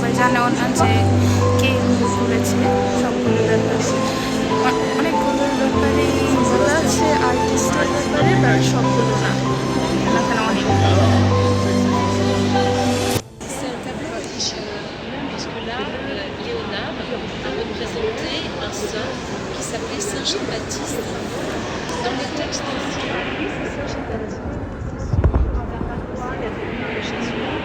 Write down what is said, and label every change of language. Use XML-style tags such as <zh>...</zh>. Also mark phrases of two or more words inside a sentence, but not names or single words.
<bn>মানে ওনার যে কে এগুলো করেছে সবগুলো ব্যাপারে অনেকগুলোর ব্যাপারে বলা আছে, আর্টিস্টের ব্যাপারে বা সবগুলো না, এখানে অনেক।</bn> <fr>C'est un tableau religieux, puisque là, Léonard a représenté un saint qui s'appelait Saint Jean-Baptiste. Dans les textes anciens, c'est Saint Jean-Baptiste, c'est celui qui va raconter la venue de Jésus.</fr>